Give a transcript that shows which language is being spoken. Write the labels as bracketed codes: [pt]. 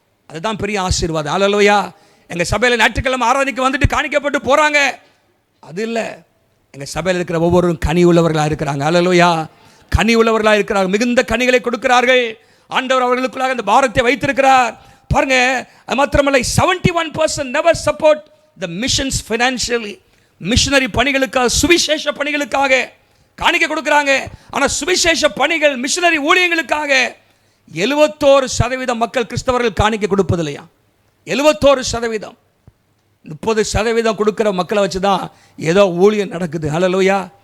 [ta] அதுதான் பெரிய ஆசீர்வாதம். ஹல்லேலூயா. எங்கள் சபையில் ஞாயிற்றுக்கிழமை ஆராதனைக்கு வந்துட்டு காணிக்கப்பட்டு போகிறாங்க, அது இல்லை. எங்கள் சபையில் இருக்கிற ஒவ்வொருவரும் கனி உள்ளவர்களாக இருக்கிறாங்க. ஹல்லேலூயா. கனி உள்ளவர்களாக இருக்கிறார்கள், மிகுந்த கனிகளை கொடுக்கிறார்கள். ஆண்டவர் அவர்களுக்குள்ளாக அந்த பாரத்தை வைத்திருக்கிறார். பாருங்க, அது மாத்திரமல்ல, [en] 71% never support the missions financially. [ta] Missionary பணிகளுக்காக, சுவிசேஷ பணிகளுக்காக காணிக்கை கொடுக்குறாங்க. ஆனால் சுவிசேஷ பணிகள், மிஷனரி ஊழியங்களுக்காக 71% மக்கள் கிறிஸ்தவர்கள் காணிக்கை கொடுப்பதில்லையா? 71%. 30% கொடுக்குற மக்களை வச்சு தான் ஏதோ ஊழியம் நடக்குது. ஹல்லேலூயா.